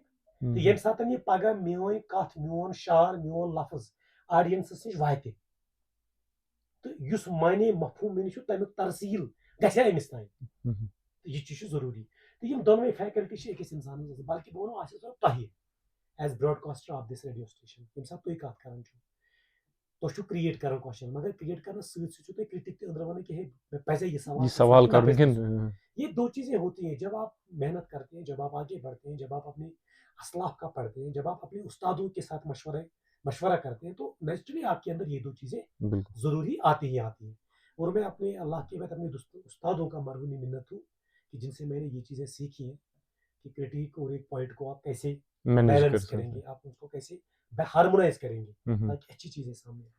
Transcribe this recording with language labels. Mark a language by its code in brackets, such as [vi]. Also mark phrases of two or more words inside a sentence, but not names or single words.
[ks] تہٕ ییٚمہِ ساتہٕ یہِ پگاہ میٲنۍ کتھ, میون شعر, میون لفظ آڈینسس نِش واتہِ تہٕ یُس معنے مفہوٗم مےٚ نِش چھُ تمیُک ترسیٖل گژھِ ہا أمِس تام, یہِ چیٖز چھُ ضروٗری. تہٕ یِم دۄنوے فیکلٹی چھِ أکِس انسانس آسان, بلکہِ بہٕ ونو آسہِ ضرورت تۄہہِ [en] as broadcaster of this radio station. [ks] ییٚمہِ ساتہٕ تُہۍ کتھ کران چھِو تۄہہِ چھُو کریٹ کران کوسچن, مگر کریٹ کرنس سۭتۍ سۭتۍ چھُو تۄہہِ کرٹک تہِ أنٛدرٕ ونان کہ مےٚ پزے یہ سوال کرُن. [ur] یہ دو چیزیں ہوتی ہیں جب آپ محنت کرتے ہیں, جب آپ آگے بڑھتے ہیں, جب آپ اپنے اسلاف کا پڑھتے ہیں, جب آپ اپنے استادوں کے ساتھ مشورہ کرتے ہیں, تو نیچرلی آپ کے اندر یہ دو چیزیں ضروری آتی ہی آتی ہیں. اور میں اپنے اللہ کے بعد اپنے استادوں کا مرہونی منت ہوں کہ جن سے میں نے یہ چیزیں سیکھی ہیں کہ کرٹیک اور ایک پوائنٹ کو آپ کیسے بیلنس کریں گے, آپ اس کو کیسے ہارمونائز کریں گے تاکہ اچھی چیزیں سامنے آئیں.